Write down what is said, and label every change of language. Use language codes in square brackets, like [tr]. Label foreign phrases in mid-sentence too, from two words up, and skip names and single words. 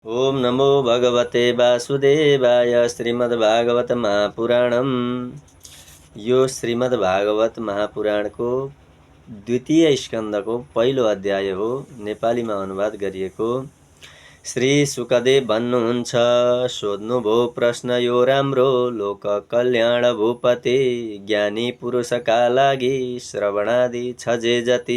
[sa] ओम नमो भगवते वासुदेवाय। श्रीमद्भागवत महापुराणम। [ne] यो श्रीमद्भागवत महापुराणको द्वितीय स्कन्धको पहिलो अध्याय हो। नेपालीमा अनुवाद गरिएको। श्री सुकदेव भन्नुहुन्छ, सोध्नुभयो प्रश्न यो राम्रो, लोक कल्याण भूपति, ज्ञानी पुरुषका लागि श्रवणादि छ जे जति।